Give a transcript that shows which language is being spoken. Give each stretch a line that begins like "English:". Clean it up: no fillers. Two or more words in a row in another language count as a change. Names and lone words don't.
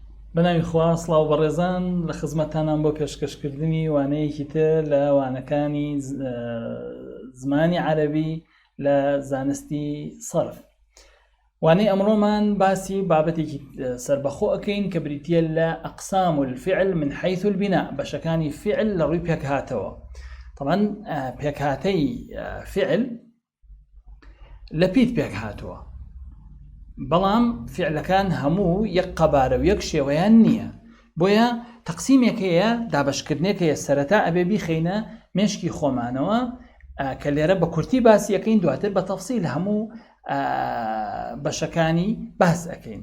Central Kurdish: بەناوی خوا سڵاو بەڕێزان لە خزمەتتانان بۆ پێشکەشکردنی وانەیەکی تر لە وانەکانی زمانی عەرەبی لە زانستی سەرف. وانەی ئەمڕۆمان باسی بابەتێکی سەربەخۆ ئەکەین کە بریتیە لە
Arabic: ئەقسام الفعل من حيث البناء،
Central Kurdish: بەشەکانی فعل لە ڕووی پێکهاتەوە. طبعا پێکهاتەی فعل لە پیت پێکهاتووە، بەڵام فعلەکان هەموو یەک قەبارە و یەک شێوەیان نییە، بۆیە تەقسیمێکەیە دابەشکردنێکەیە سەرەتا ئەبێ بیخەینە مێشکی خۆمانەوە کە لێرە بە کورتی باسی ئەەکەین، دواتر بە تەفسیل هەموو بەشەکانی باس ئەەکەین.